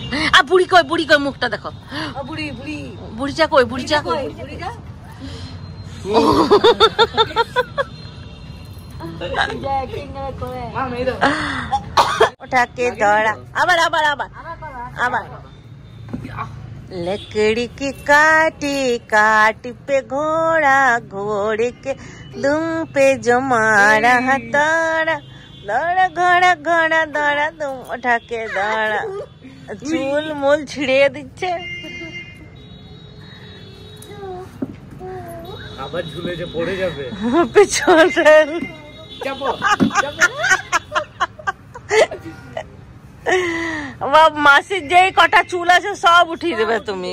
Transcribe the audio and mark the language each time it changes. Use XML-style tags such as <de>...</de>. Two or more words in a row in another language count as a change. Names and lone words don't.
<bn>আর বুড়ি কই, বুড়ি কই, মুখটা দেখো। বুড়ি বুড়ি বুড়িটা কই, বুড়িটা কই? ওটাকে দৌড়া, আবার আবার আবার আবার।</bn> <hi>लकड़ी की काटी काटी पे घोड़ा, घोड़े के दुम पे जो मारा हथौड़ा, दौड़ा घोड़ा घोड़ा दौड़ा दुम उठा के दौड़ा।</hi> <bn>চুল মুল ছিড়িয়ে দিচ্ছে। আবার ঝুলে যে পড়ে যাবে পেছনে মাসির যেই কটা চুল আছে সব উঠিয়ে দেবে তুমি।</bn>